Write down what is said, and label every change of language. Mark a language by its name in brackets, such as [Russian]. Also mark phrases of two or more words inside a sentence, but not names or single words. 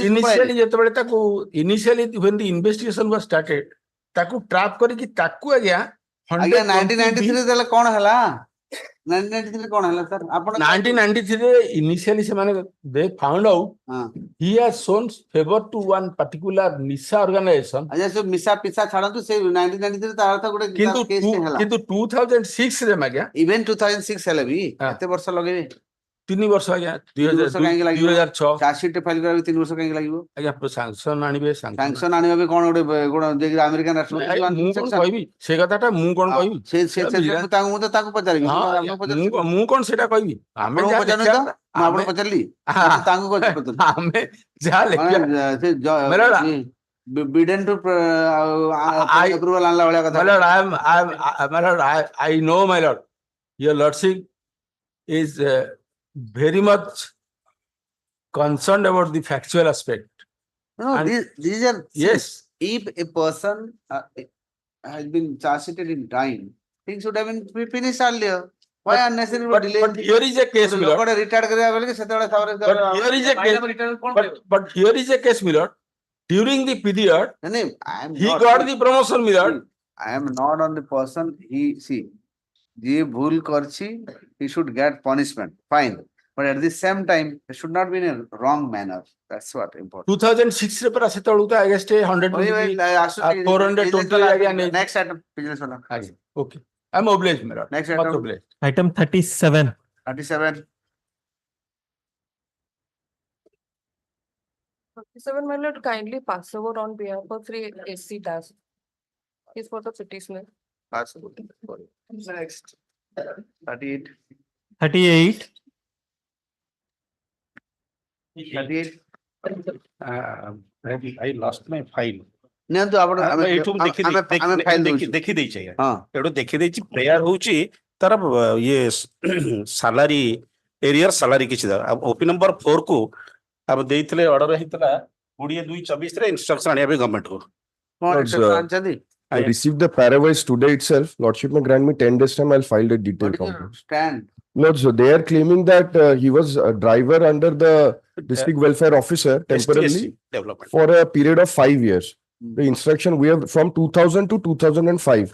[Odia] initially ଯେତେବେଳେ ତାକୁ [English] initially when the investigation was started [Odia] ତାକୁ ଟ୍ରାପ୍ କରିକି ତାକୁ ଆଜ୍ଞା ଆଜ୍ଞା 1993 ତାହେଲେ କଣ ହେଲା? 1993 କଣ ହେଲା ସାର୍? ଆପଣ [English] 1993 ରେ initially ସେମାନେ they found out he has shown favor to one particular NISA organization. [Odia] ଆଜ୍ଞା ସେ ମିଶା ପିସା ଛାଡନ୍ତୁ, ସେ 1993 ତାର ତ ଗୋଟେ କିନ୍ତୁ କେସ୍ ହେଲା। କିନ୍ତୁ 2006 ରେ ଆଜ୍ଞା ଇଭେନ୍ 2006 ହେଲେ ବି କେତେ ବର୍ଷ ଲଗେଇବେ? 3 ବର୍ଷ ଆଜ୍ଞା 2006 [English] chargesheet file [Odia] କରିବାକୁ 3 ବର୍ଷ କାହିଁକି ଲାଗିବ? ଆଜ୍ଞା ସାଂସନ ଆଣିବେ ସାଂସନ ଆଣିବା ବି କଣ ଗୋଟେ ଯାଇକି ଆମେରିକାନ ରାଷ୍ଟ୍ରପତି ମୁଁ କଣ କହିବି ସେ କଥାଟା ମୁଁ କଣ କହିବି ମୁଁ ତ ତାଙ୍କୁ ପଚାରିବି। ମୁଁ କଣ ସେଟା କହିବି? ଆମେ ଆପଣଙ୍କୁ ପଚାରିନି ତ, ମୁଁ ଆପଣ ପଚାରିଲି ତାଙ୍କୁ ଆମେ ଯାହା ଲେଖିବା ବିଡେନ୍ [English] to approval [Odia] ଆଣିଲା ଭଳିଆ କଥା। [English] my lord, I know my lord, your lordship is very much concerned about the factual aspect. No, these are yes. If a person has been charged in time, things should have been finished earlier. Why unnecessary delay? But here is a case, my lord. [Odia] Retired କରିବା ବେଲେ ସେତେବେଳେ [English] But here is a case. But here is a case, my lord. During the period, he got the promotion, my lord. I am not on the person. ଯିଏ ଭୁଲ କରିଛି, he should get punishment, fine. But at the same time, it should not be in a wrong manner. That's what important. [Odia] 2006 ରେ ପରା ସେତେବେଳକୁ [English] I guess [Odia] 420 ଆଜ୍ଞା ନେଇ [English] next item business wala. Okay, I'm obliged, my lord. Next item. Item 37. 37. 37, my lord, kindly pass over on behalf of 3 SC Das. Is for the petitioner. Pass over. Next. 38. 38. 38. I lost my file. [Odia] ନିଅନ୍ତୁ ଆପଣ ଏଇଠୁ ଦେଖି ଦେଇଛି ଆଜ୍ଞା, ଏଇଠୁ ଦେଖି ଦେଇଛି ପ୍ରେୟାର ହଉଛି ତାର ଇଏ [English] salary arrear salary [Odia] କିଛି [English] OP number 4 [Odia] କୁ ଆମେ ଦେଇଥିଲେ, ଅର୍ଡର ହେଇଥିଲା 20/2/24 ରେ ଇନଷ୍ଟ୍ରକ୍ସନ ଆଣିବା ପାଇଁ ଗଭର୍ଣ୍ଣମେଣ୍ଟ କୁ। [English] I received the paravise today itself. Lordship may grant me 10 days time. I'll file a detailed complaint. Stand. Lord, so they are claiming that he was a driver under the district welfare officer temporarily for a period of 5 years. The instruction we have from 2000 to 2005.